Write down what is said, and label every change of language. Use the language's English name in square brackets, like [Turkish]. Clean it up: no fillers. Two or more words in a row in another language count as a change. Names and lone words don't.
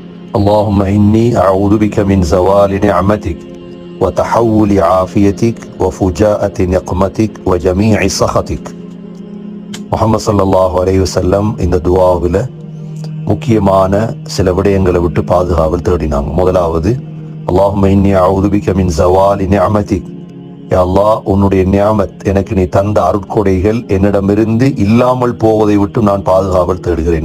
[Arabic] اللهم إني أعوذ بك من زوال نعمتك وتحول عافيتك وفجاءة نقمتك وجميع سخطك. [Tamil] முஹம்மது [Arabic] صلى الله عليه وسلم [Tamil] இந்த துஆவில் முக்கியமான சில விடயங்களை விட்டு பாதுகாவல் தேடினாங்க. முதலாவது, [Arabic] اللهم إني أعوذ بك من زوال نعمتك, يا الله, [Tamil] உன்னுடைய நியாமத், எனக்கு நீ தந்த அருட்கொடைகள் என்னிடமிருந்து இல்லாமல் போவதை விட்டு நான் பாதுகாவல் தேடுகிறேன்.